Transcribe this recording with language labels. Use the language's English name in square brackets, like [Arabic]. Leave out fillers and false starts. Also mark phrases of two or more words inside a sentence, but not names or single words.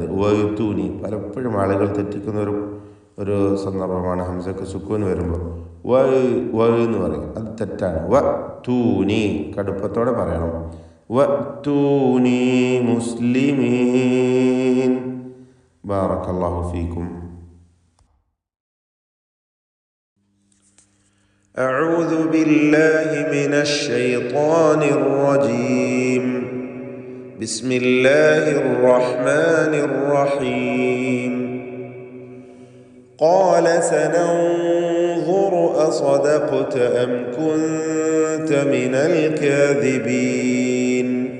[Malayalam] വഅ്തൂനി പലപ്പോഴും ആളുകൾ തെറ്റിക്കുന്ന ഒരു സന്ദർഭമാണ്. ഹംസക്ക് സുക്കൂൻ വരുമ്പോൾ വ എന്ന് പറയും. അത് തെറ്റാണ്. വഅ്തൂനി കടുപ്പത്തോടെ പറയണം. [Arabic] وأتوني مسلمين. بارك الله فيكم. أعوذ بالله من الشيطان الرجيم. بسم الله الرحمن الرحيم. قال سننظر أصدقت أم كنت من الكاذبين.